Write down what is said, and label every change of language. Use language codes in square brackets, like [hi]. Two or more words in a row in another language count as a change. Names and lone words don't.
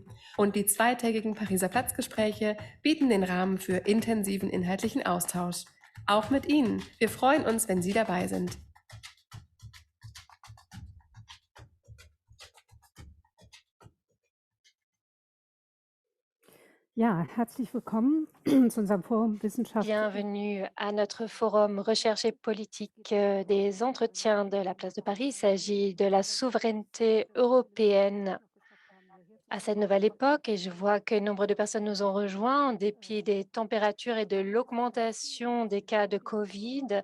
[de] Und die zweitägigen Pariser Platzgespräche bieten den Rahmen für intensiven inhaltlichen Austausch. Auch mit Ihnen. Wir freuen uns, wenn Sie dabei sind. Ja, herzlich willkommen zu unserem Forum Wissenschaft. [fr] Bienvenue à notre forum Recherche et politique des entretiens de la place de Paris. Il s'agit de la souveraineté européenne à cette nouvelle époque et je vois que nombre de personnes nous ont rejoints en dépit des températures et de l'augmentation des cas de Covid.